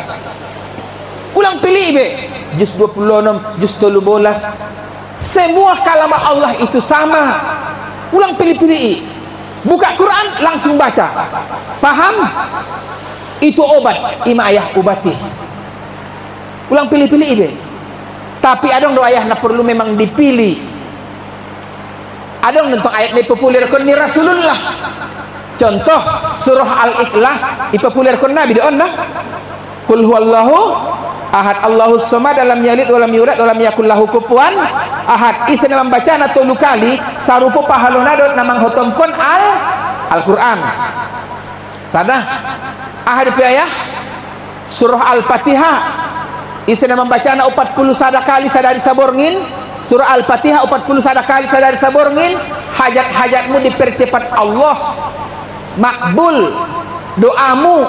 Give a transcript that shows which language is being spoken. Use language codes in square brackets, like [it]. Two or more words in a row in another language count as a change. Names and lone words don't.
[btm] Ulang pilih be. Juz 26, juz 13. [id] Semua kalimat Allah itu sama. [btm] Ulang pilih-pilih. [id] Buka Quran langsung baca. Paham? Itu obat. [btm] Ima ayah obati. Ulang pilih-pilih be. Tapi adong do ayah na [id] perlu memang dipilih. [btm] Adong tentang ayat ni populerkan ni Rasulullah. [id] Contoh surah Al-Ikhlas dipopulerkan Nabi doon nah. [ar] قل هو الله أحد الله الصمد لم يلد ولم يولد ولم يكن له كفوا أحد. [btm] Isna membaca na 3 kali sarupa pahalona dot namang hotompon Al-Qur'an. Sana ahad pi ayah surah Al-Fatihah isna membaca na 41 kali sadari saborngin. [id] Surah Al-Fatihah 41 kali [btm] sadari saborngin, [id] hajat-hajatmu dipercepat Allah, makbul doamu.